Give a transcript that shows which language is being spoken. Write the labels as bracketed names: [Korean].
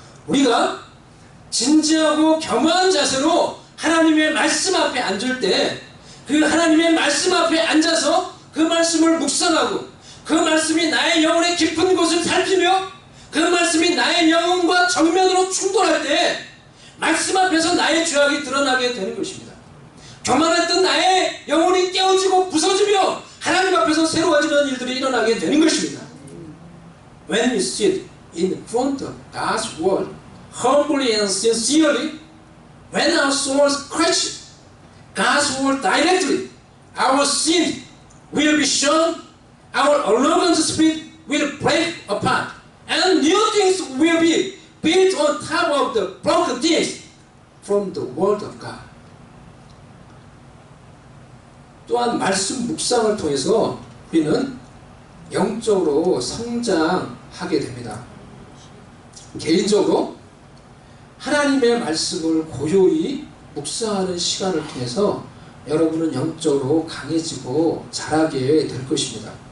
[Korean] 우리가 진지하고 겸허한 자세로 하나님의 말씀 앞에 앉을 때 그 하나님의 말씀 앞에 앉아서 그 말씀을 묵상하고 그 말씀이 나의 영혼의 깊은 곳을 살피며 그 말씀이 나의 영혼과 정면으로 충돌할 때 말씀 앞에서 나의 죄악이 드러나게 되는 것입니다. 교만했던 나의 영혼이 깨어지고 부서지며 하나님 앞에서 새로워지는 일들이 일어나게 되는 것입니다. [English] When we sit in front of God's word humbly and sincerely, when our souls question God's word directly, our sin will be shown, our arrogant spirit will break apart, and new things will be built on top of the broken things from the word of God. [Korean] 또한 말씀 묵상을 통해서 우리는 영적으로 성장하게 됩니다. 개인적으로 하나님의 말씀을 고요히 묵상하는 시간을 통해서 여러분은 영적으로 강해지고 자라게 될 것입니다.